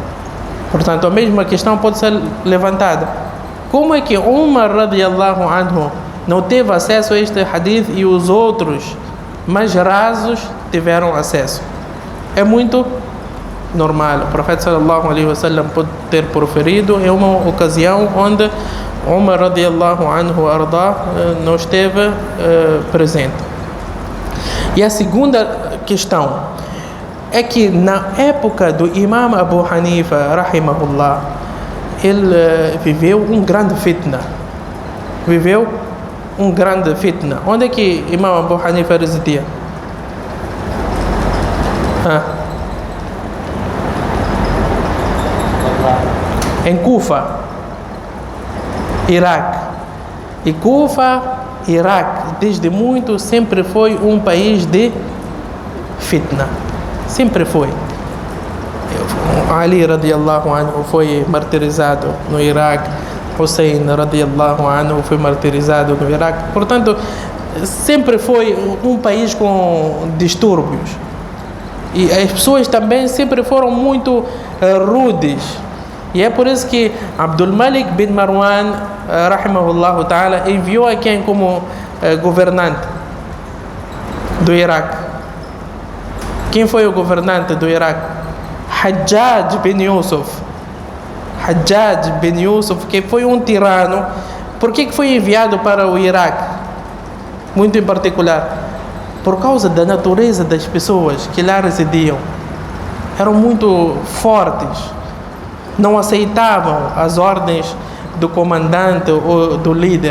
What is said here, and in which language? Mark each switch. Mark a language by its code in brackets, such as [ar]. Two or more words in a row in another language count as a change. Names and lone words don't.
[pt] Portanto, a mesma questão pode ser levantada: como é que Umar [ar] رضي الله عنه [pt] não teve acesso a este hadith e os outros mais rasos tiveram acesso? É muito normal. O profeta [ar] صلى الله عليه وسلم [pt] pode ter proferido em uma ocasião onde Umar [ar] رضي الله عنه [pt] arda não esteve presente. E a segunda questão é que na época do Imam Abu Hanifa rahimahullah, ele viveu um grande fitna. Onde é que Imam Abu Hanifa residia? Em Kufa, Iraque. E Kufa, Iraque, desde muito sempre foi um país de fitna. Sempre foi. Ali [ar] رضي الله عنه [pt] foi martirizado no Iraque. Hussein [ar] رضي الله عنه [pt] foi martirizado no Iraque. Portanto, sempre foi um país com distúrbios. E as pessoas também sempre foram muito rudes. E é por isso que Abdul Malik bin Marwan [ar] رحمه الله تعالى [pt] enviou a quem como governante do Iraque? Quem foi o governante do Iraque? Hajjaj bin Yusuf. Hajjaj bin Yusuf, que foi um tirano. Por que foi enviado para o Iraque? Muito em particular, por causa da natureza das pessoas que lá residiam. Eram muito fortes, não aceitavam as ordens do comandante ou do líder.